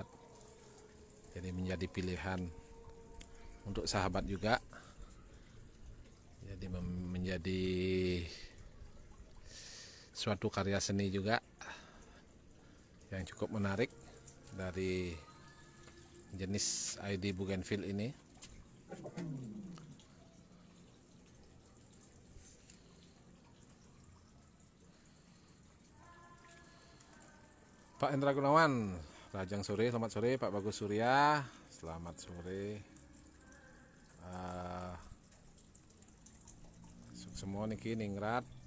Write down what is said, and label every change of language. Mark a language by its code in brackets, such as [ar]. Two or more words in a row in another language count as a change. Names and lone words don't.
[id] Jadi menjadi pilihan untuk sahabat juga. Jadi menjadi suatu karya seni juga yang cukup menarik dari jenis ID bougainville ini. Pak Hendra Gunawan, Rajang sore, selamat sore. Pak Bagus Surya, selamat sore. Semua niki ningrat.